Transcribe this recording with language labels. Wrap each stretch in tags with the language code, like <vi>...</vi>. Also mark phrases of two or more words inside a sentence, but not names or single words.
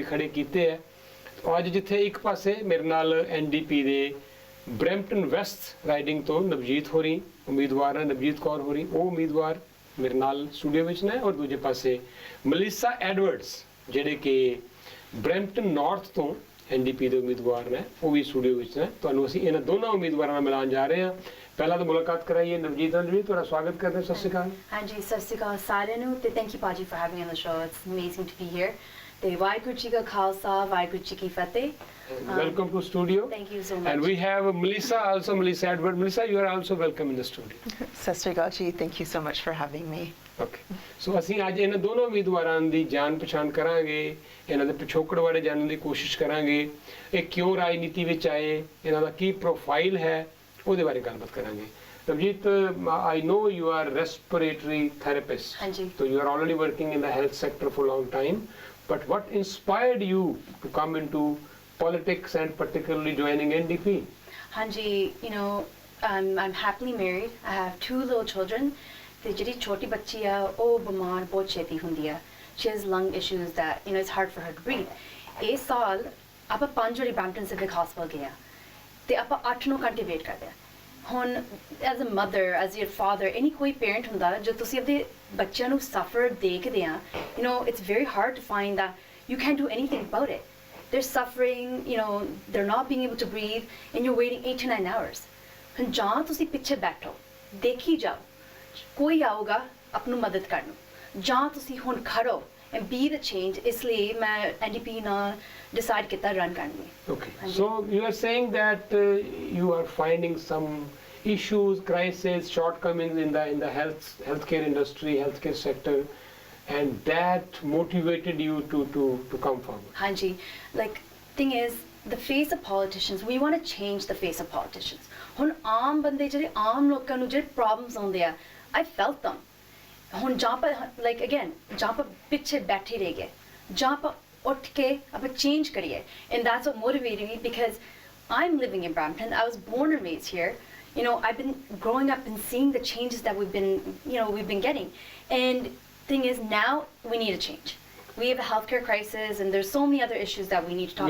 <pa>ਖੜੇ ਕੀਤੇ ਆ ਅੱਜ ਜਿੱਥੇ ਇੱਕ ਪਾਸੇ ਮੇਰੇ ਨਾਲ ਐਨਡੀਪੀ ਦੇ ਬ੍ਰੈਂਪਟਨ ਵੈਸਟ ਰਾਈਡਿੰਗ ਤੋਂ ਨਵਜੀਤ ਹੋਰੀ ਉਮੀਦਵਾਰ ਹੈ ਨਵਜੀਤ ਕੌਰ ਹੋਰੀ ਉਹ ਉਮੀਦਵਾਰ ਮੇਰੇ ਨਾਲ ਸਟੂਡੀਓ ਵਿੱਚ ਨੇ ਔਰ ਦੂਜੇ ਪਾਸੇ ਮਲੀਸਾ ਐਡਵਰਡਸ ਜਿਹੜੇ ਕਿ ਬ੍ਰੈਂਪਟਨ ਨਾਰਥ ਤੋਂ ਐਨਡੀਪੀ ਦੇ ਉਮੀਦਵਾਰ ਨੇ ਉਹ ਵੀ ਸਟੂਡੀਓ ਵਿੱਚ ਨੇ ਤੁਹਾਨੂੰ ਅਸੀਂ ਇਹਨਾਂ ਦੋਨਾਂ ਉਮੀਦਵਾਰਾਂ ਨਾਲ ਮਿਲਾਉਣ ਜਾ ਰਹੇ ਹਾਂ ਪਹਿਲਾਂ ਤਾਂ ਮੁਲਾਕਾਤ ਕਰਾਈਏ ਨਵਜੀਤ ਨਾਲ ਜੀ ਤੁਹਾਡਾ ਸਵਾਗਤ ਕਰਦੇ ਹਾਂ ਸਤਿ ਸ਼੍ਰੀ ਅਕਾਲ ਹਾਂਜੀ ਸਤਿ ਸ਼੍ਰੀ ਅਕਾਲ ਸਾਰਿਆਂ ਨੂੰ ਤੇ</pa> <en>thank you</en> <pa>ਪਾਜੀ</pa> <en>for having on the show it's amazing to be here</en> <pa>ਤੇ ਵਾਹਿਗੁਰੂ ਜੀ ਕਾ ਖਾਲਸਾ ਵਾਹਿਗੁਰੂ ਜੀ ਕੀ ਫਤਿਹ</pa> <en>welcome to studio thank you so much and we have Melissa Edward Melissa you are also welcome in the studio</en> <pa>ਸਤਿ ਸ਼੍ਰੀ ਅਕਾਲ ਜੀ</pa> <en>thank you so much for having me okay so</en> <pa>ਅਸੀਂ ਅੱਜ ਇਹਨਾਂ ਦੋਨੋਂ ਉਮੀਦਵਾਰਾਂ ਦੀ ਜਾਣ ਪਛਾਣ ਕਰਾਂਗੇ ਇਹਨਾਂ ਦੇ ਪਿਛੋਕੜ ਬਾਰੇ ਜਾਣਨ ਦੀ ਕੋਸ਼ਿਸ਼ ਕਰਾਂਗੇ ਇਹ ਕਿਉਂ ਰਾਜਨੀਤੀ ਵਿੱਚ ਆਏ ਇਹਨਾਂ ਦਾ ਕੀ ਪ੍ਰੋਫਾਈਲ ਹੈ ਉਹਦੇ ਬਾਰੇ ਗੱਲਬਾਤ ਕਰਾਂਗੇ ਨਵਜੀਤ</pa> <en>I know you are respiratory therapist</en> <pa>ਹਾਂਜੀ</pa> <en>so you are already working in the health sector for a long time but what inspired you to come into politics and particularly joining NDP ਹਾਂਜੀ you know I'm happily married I have 2 little children</en> <pa>ਤੇ ਜਿਹੜੀ ਛੋਟੀ ਬੱਚੀ ਆ ਉਹ ਬਿਮਾਰ ਬਹੁਤ ਛੇਤੀ ਹੁੰਦੀ ਆ</pa> <en>she has lung issues that you know it's hard for her to breathe</en> <pa>ਇਸ ਸਾਲ ਆਪਾਂ 5 ਵਾਰੀ ਬ੍ਰੈਂਪਟਨ ਸਿਵਿਕ ਹਸਪਤਾਲ ਗਏ ਆ ਤੇ ਆਪਾਂ 8-9 ਘੰਟੇ ਵੇਟ ਕਰਦੇ ਆ ਹੁਣ</pa> <en>as a mother as your father any</en> <pa>ਕੋਈ ਪੇਰੈਂਟ ਹੁੰਦਾ ਜੋ ਤੁਸੀਂ ਆਪਣੇ ਬੱਚਿਆਂ ਨੂੰ ਸਫਰ ਦੇਖਦੇ ਆ</pa> <en>you know it's very hard to find that you can't do anything about it they're suffering you know they're not being able to breathe and you're waiting 8 to 9 hours</en> <pa>ਹੁਣ ਜਾਂ ਤੁਸੀਂ ਪਿੱਛੇ ਬੈਠੋ ਦੇਖੀ ਜਾਓ ਕੋਈ ਆਊਗਾ ਆਪਣੀ ਮਦਦ ਕਰਨ ਜਾਂ ਤੁਸੀਂ ਹੁਣ ਖੜੋ</pa> <en>and be the change</en> <pa>ਇਸ ਲਈ ਮੈਂ NDP ਨਾਲ decide ਕੀਤਾ run ਕਰਨ ਲਈ</pa> <en>okay so you are saying that you are finding some issues crises shortcomings in the healthcare industry healthcare sector and that motivated you to come forward ਹਾਂਜੀ like thing is the face of politicians we want to change the face of politicians</en> <pa>ਹੁਣ ਆਮ ਬੰਦੇ ਜਿਹੜੇ ਆਮ ਲੋਕਾਂ ਨੂੰ ਜਿਹੜੇ</pa> <en>problems</en> <pa>ਆਉਂਦੇ ਆ</pa> <en>I felt them</en> <pa>ਹੁਣ ਜਾਂ ਪਰ</pa> <en>like again</en> <pa>ਜਾਂ ਪਰ ਪਿੱਛੇ ਬੈਠੇ ਰਹਿ ਗਏ ਜਾਂ ਪਰ ਉੱਠ ਕੇ ਆਪਾਂ change ਕਰੀਏ</pa> <en>and that's what motivated me because I'm living in Brampton I was born and raised here you know I've been growing up and seeing the changes that we've been getting and thing is now we need a change we have a healthcare crisis and there's so many other issues that we need to talk</en>